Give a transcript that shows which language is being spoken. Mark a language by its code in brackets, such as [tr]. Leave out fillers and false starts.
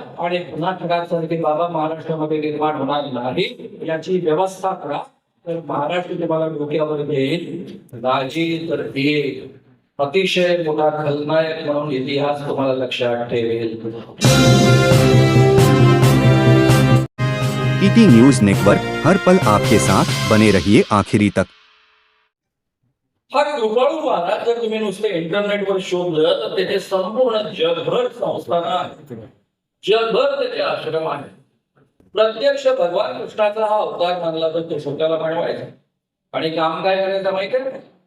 [mr] आणि पुन्हा ठगासारखे बाबा महाराष्ट्रामध्ये निर्माण होणार नाही याची व्यवस्था करा. तर महाराष्ट्र तुम्हाला डोक्यावर घेईल, राजी तर येईल. अतिशय मोठा खलनायक म्हणून इतिहास तुम्हाला लक्षात ठेवेल. [hi] ईटी न्यूज नेटवर्क हर पल आपके साथ बने रहिए आखिरी तक. [mr] हा कृपाळू महाराज जर तुम्ही नुसते इंटरनेटवर शोधलं तर त्याचे संपूर्ण जगभर संस्थान आहेत, जगभर त्याचे आश्रम आहेत. प्रत्यक्ष भगवान कृष्णाचा हा अवतार मानला तर तो स्वतःला मांडवायचा आणि काम काय करायचं माहिती आहे?